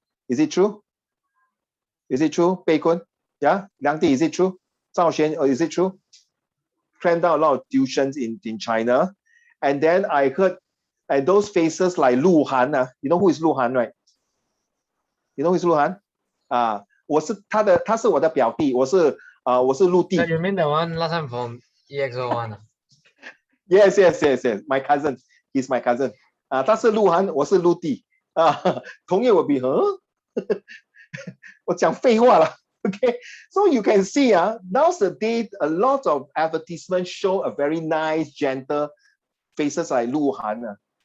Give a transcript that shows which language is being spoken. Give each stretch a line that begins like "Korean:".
English: Is it true? Is it true, Pei Kun? Yeah, Liang Di, is it true? Zhao Xuan, is it true? Clamped down a lot of tuitions in China. And then I heard, and those faces like Lu Han, you know who is Lu Han, right? You know who is Lu Han?
Chinese: 他是我的表弟，我是陆地。
English: You mean the one last time from EXO one? Yes. My cousin, he's my cousin.
Chinese: 他是陆涵，我是陆地。同业我比我讲废话了。
English: Okay, so you can see, nowadays a lot of advertisements show a very nice, gentle faces like Lu Han.